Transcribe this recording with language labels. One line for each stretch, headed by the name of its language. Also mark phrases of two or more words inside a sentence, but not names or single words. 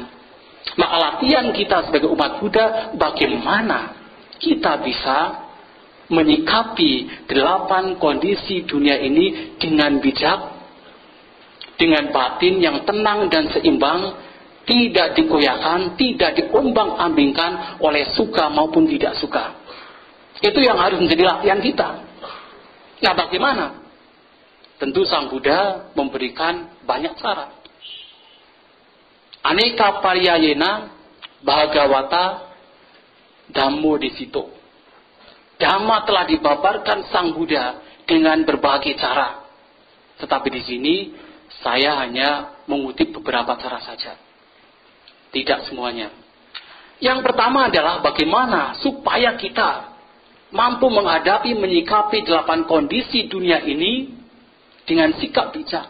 Indonesian: Maka latihan kita sebagai umat Buddha, bagaimana kita bisa menyikapi 8 kondisi dunia ini dengan bijak, dengan batin yang tenang dan seimbang, tidak digoyahkan, tidak diombang-ambingkan oleh suka maupun tidak suka. Itu yang harus menjadi latihan kita. Nah, bagaimana? Tentu Sang Buddha memberikan banyak cara.
Pali: Aneka paryayena bhagavata dhammo disito.
Indonesian: Dhamma telah dibabarkan Sang Buddha dengan berbagai cara. Tetapi di sini saya hanya mengutip beberapa cara saja. Tidak semuanya. Yang pertama adalah bagaimana supaya kita mampu menghadapi, menyikapi 8 kondisi dunia ini dengan sikap bijak.